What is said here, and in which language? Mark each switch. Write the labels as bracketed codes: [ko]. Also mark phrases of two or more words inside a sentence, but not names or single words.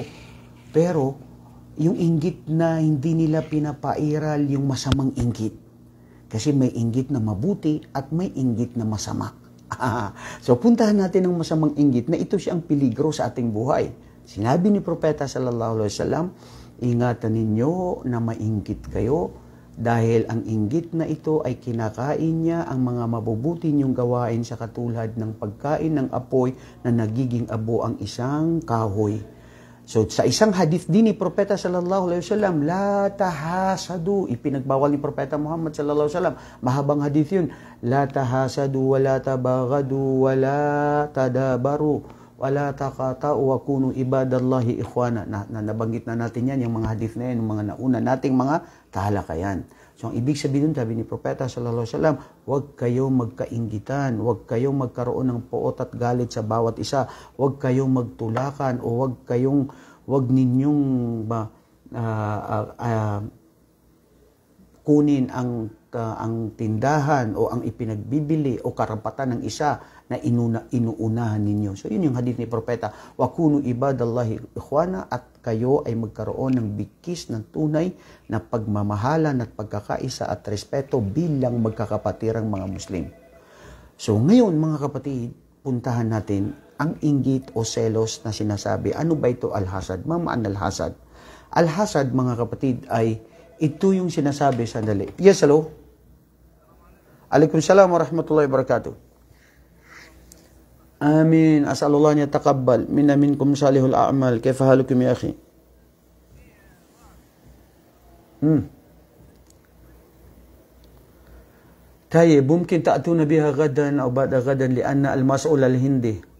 [tl] Pero, yung inggit na hindi nila pinapairal yung masamang inggit. Kasi may inggit na mabuti at may inggit na masama. So, puntahan natin ang masamang inggit na ito siyang peligro sa ating buhay. Sinabi ni Propeta [ar] صلى الله عليه وسلم, [tl] ingatan ninyo na mainggit kayo, dahil ang inggit na ito ay kinakain niya ang mga mabubuti niyong gawain sa katulad ng pagkain ng apoy na nagiging abo ang isang kahoy. So sa isang hadith din ni Propeta [ar] صلى الله عليه وسلم, لا تحاسدوا, [tl] ipinagbawal ni Propeta Muhammad [ar] صلى الله عليه وسلم, [tl] mahabang hadith yun, [ar] لا تحاسدوا ولا تباغضوا ولا تدابروا ولا تقاطعوا وكونوا عباد الله إخوانا. [tl] Nabanggit na natin yan, yung mga hadith na yan, yung mga nauna nating mga talakayan. So, ang ibig sabihin, sabi ni Propeta [ar] صلى الله عليه وسلم, [tl] huwag kayong magkainggitan, huwag kayong magkaroon ng poot at galit sa bawat isa, huwag kayong magtulakan, o huwag ninyong kunin ang ang tindahan o ang ipinagbibili o karapatan ng isa na inuunahan ninyo. So yun yung hadith ni Propeta, [ar] وكونوا عباد الله إخوانا, [tl] at kayo ay magkaroon ng bigkis ng tunay na pagmamahalan at pagkakaisa at respeto bilang magkakapatirang mga Muslim. So ngayon mga kapatid, puntahan natin ang inggit o selos na sinasabi. Ano ba ito al-hasad? [ar] ما معنى الحسد. [tl] Al-hasad mga kapatid ay ito yung sinasabi, sandali. [en] Yes, hello? [ar] عليكم السلام ورحمة الله وبركاته. Amin. أسأل الله نيا تقبل. منا منكم صالح الأعمال. كيف حالكم يا أخي? طيب ممكن تأتون بها غدا أو بعد غدا لأن المسؤول الهندي.